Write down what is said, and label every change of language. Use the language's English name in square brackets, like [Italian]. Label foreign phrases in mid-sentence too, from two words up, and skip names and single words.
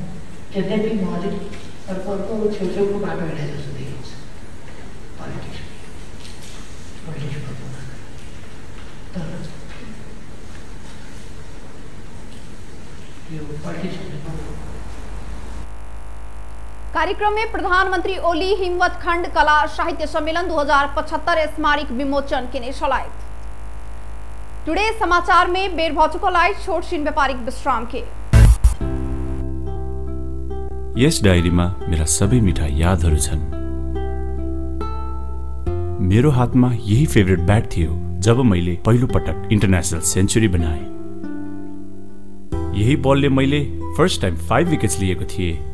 [Nepali] यद्यपि म अलिक अर्को छेउछेउको बाटो हिँडे जस्तो देखिन्छ पोलिटिक्स गर्नु। तर यो पोलिटिक्स [Maithili] कार्यक्रम में प्रधानमंत्री ओली हिमवत खंड कला साहित्य सम्मेलन 2075 स्मारक विमोचन केने छलथि। टुडे समाचार में बेर भ चुकल अछि छोट छिन व्यापारिक विश्राम के। [Nepali] यस डायरीमा मेरा सबै मिठा यादहरू छन्। मेरो हातमा यही [English] favourite bat [Nepali] थियो जब मैले पहिलो पटक [English] international century [Nepali] बनाए। यही बलले मैले [English] first time [Nepali] 5 विकेट्स लिएको थिएँ।